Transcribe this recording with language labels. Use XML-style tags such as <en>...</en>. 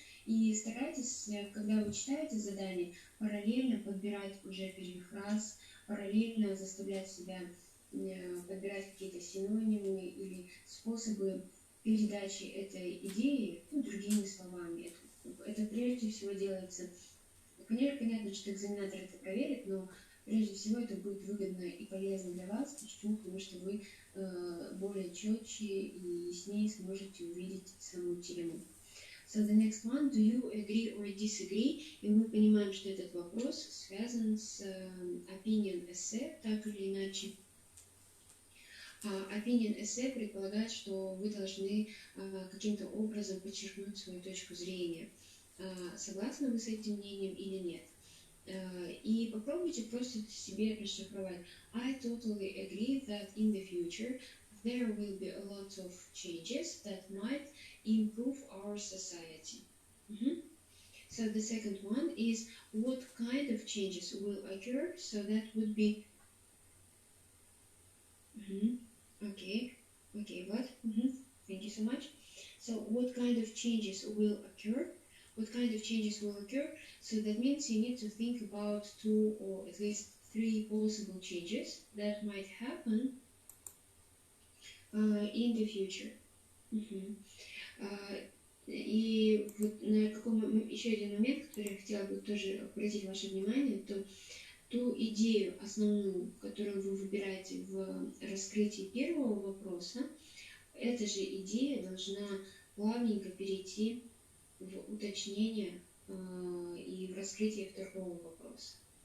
<ru>И старайтесь, когда вы читаете задание, параллельно подбирать уже перефраз, параллельно заставлять себя подбирать какие-то синонимы или способы передачи этой идеи другими словами. Это прежде всего делается. Конечно, понятно, что экзаменатор это проверит, но прежде всего это будет выгодно и полезно для вас. Почему? Потому что вы более четче и яснее сможете увидеть саму тему.</ru> <en>So the next one, do you agree or disagree?</en> <ru>И мы понимаем, что этот вопрос связан с opinion essay, так или иначе. Opinion essay предполагает, что вы должны каким-то образом подчеркнуть свою точку зрения. Согласны вы с этим мнением или нет? И попробуйте просто себе расшифровать.</ru> <en>I totally agree that in the future there will be a lot of changes that might improve our society. So the second one is what kind of changes will occur, so that would be okay, what? Thank you so much. So what kind of changes will occur? What kind of changes will occur? So that means you need to think about 2 or at least 3 possible changes that might happen in the future.</en> <ru>И вот еще один момент, который я хотела бы тоже обратить ваше внимание, то ту идею основную, которую вы выбираете в раскрытии первого вопроса, эта же идея должна плавненько перейти в уточнение и в раскрытие второго вопроса.</ru>